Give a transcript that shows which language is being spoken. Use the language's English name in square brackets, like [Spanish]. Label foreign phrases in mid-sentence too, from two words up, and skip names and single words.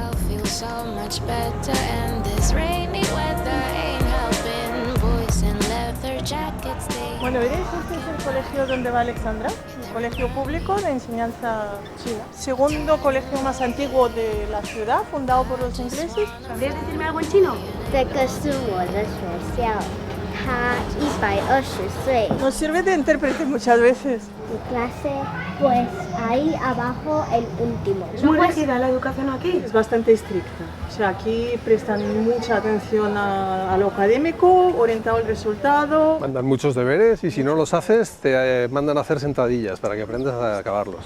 [Spanish] Bueno, veréis, este es el colegio donde va Alexandra, un colegio público de enseñanza china. Segundo colegio más antiguo de la ciudad, fundado por los ingleses. ¿Sabrías decirme algo en chino? [Chinese] 这个是我的学校，它120岁。 [Spanish] Nos sirve de intérprete muchas veces. Mi clase, pues ahí abajo el último. ¿Es muy rígida la educación aquí? Es bastante estricta. O sea, aquí prestan mucha atención a lo académico, orientado al resultado. Mandan muchos deberes y si no los haces, te mandan a hacer sentadillas para que aprendas a acabarlos.